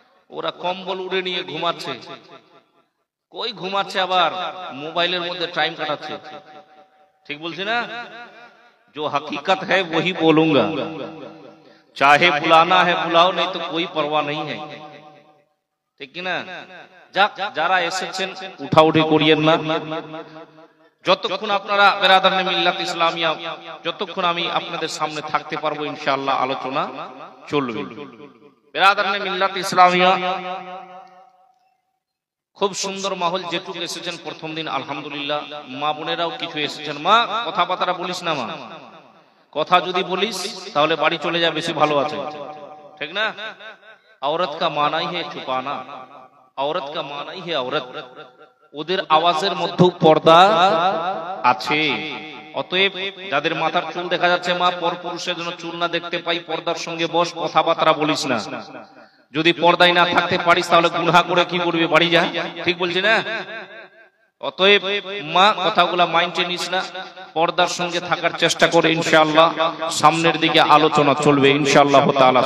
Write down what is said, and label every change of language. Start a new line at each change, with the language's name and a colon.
Bangla: ওরা কম্বল উড়ে নিয়ে ঘুমাচ্ছে, কই ঘুমাচ্ছে, আবার মোবাইলের মধ্যে টাইম কাটাচ্ছে, ঠিক বলছি না?
Hindi: जो हकीकत है वही बोलूंगा, चाहे बुलाना है बुलाओ, नहीं तो कोई परवाह नहीं है,
Bangla: ঠিক না? যাক, যারা এসেছেন উঠাউঠি করিয়েন না, যতক্ষণ আপনারা বেরাদার নে মিল্লাত ইসলামিয়া, যতক্ষণ আমি আপনাদের সামনে থাকতে পারবো ইনশাআল্লাহ আলোচনা চলবে। বেরাদার নে মিল্লাত ইসলামিয়া খুব সুন্দর মাহল, যেটুকু এসেছেন প্রথম দিন আলহামদুলিল্লাহ। মা বোনেরাও কিছু এসেছেন। মা, কথাবার্তা বলিস না মা, কথা যদি বলিস তাহলে বাড়ি চলে যা, বেশি ভালো আছে, ঠিক না?
Hindi: औरत का माना ही है छुपाना, औरत का माना ही है औरत।
Bangla: ওদের আওয়াজের মধ্যেও পর্দা আছে। অতএব যাদের মাথার চুল দেখা যাচ্ছে, মা, পর পুরুষের জন্য চুল না দেখতে পাই, পর্দার সঙ্গে বস, কথাবার্তা বলিস না। যদি পর্দায় না থাকতে পারিস তাহলে গুনাহ করে কি করবি, বাড়ি যা, ঠিক বলছি না? অতএব মা, কথাগুলা মাইন্ডে নিস না, পর্দার সঙ্গে থাকার চেষ্টা করে, ইনশাআল্লাহ সামনের দিকে আলোচনা চলবে ইনশাআল্লাহ তাআলা।